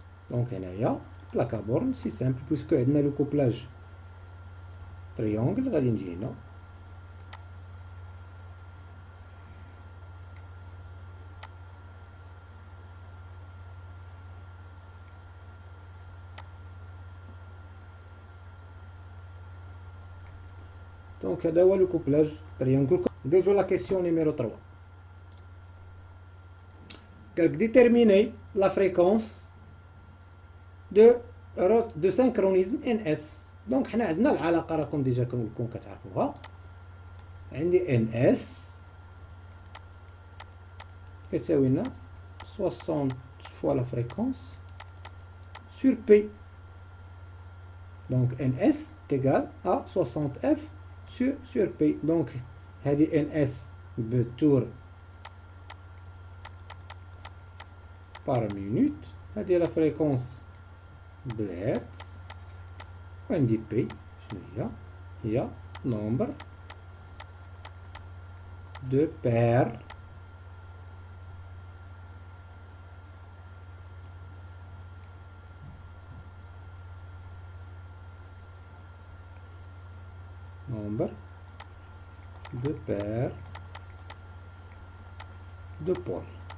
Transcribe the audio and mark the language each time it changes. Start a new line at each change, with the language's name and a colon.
French: Donc, il y a plaque à borne, c'est simple, puisque il y a le couplage triangle, donc
Arabic: هذا هو
French: le couplage triangle. Deuxième la question numéro 3. Déterminer la fréquence de synchronisme NS.
Arabic: Donc حنا عندنا العلاقة راكم ديجا كنقولكم كتعرفوها. عندي NS كتساوي لنا 60
French: fois la fréquence sur
Arabic: P.
French: Donc NS est égal à 60 F sur P. Donc هذه NS بتور par minute.
Arabic: هذه
French: la fréquence
Arabic: بالهرتز. وعندي P شنو هي؟ هي
French: nombre de paires de pôles.